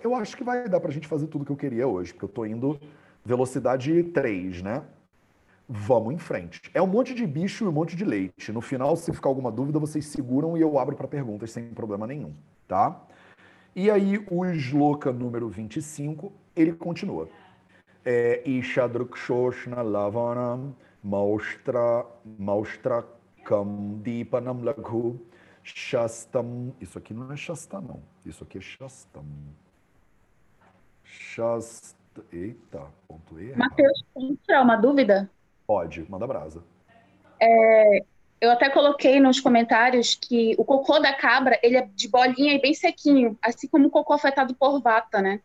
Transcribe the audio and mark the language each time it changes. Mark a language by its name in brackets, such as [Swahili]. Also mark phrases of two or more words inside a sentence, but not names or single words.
[Portuguese] Eu acho que vai dar pra gente fazer tudo que eu queria hoje, porque eu tô indo velocidade 3, né? Vamos em frente. É um monte de bicho e um monte de leite. No final, se ficar alguma dúvida, vocês seguram e eu abro para perguntas sem problema nenhum, tá? E aí, o shloka número 25, ele continua. [Sanskrit] ईषद्रूक्षोष्ण लवणं मौत्रकं दीपनं लघु शस्तम्. [Portuguese] Isso aqui não é shasta, não. Isso aqui é shastam. Shasta. Eita, pontuei errado. Matheus, posso tirar uma dúvida? Pode, manda brasa. Eu até coloquei nos comentários que o cocô da cabra, ele é de bolinha e bem sequinho, assim como o cocô afetado por vata, né?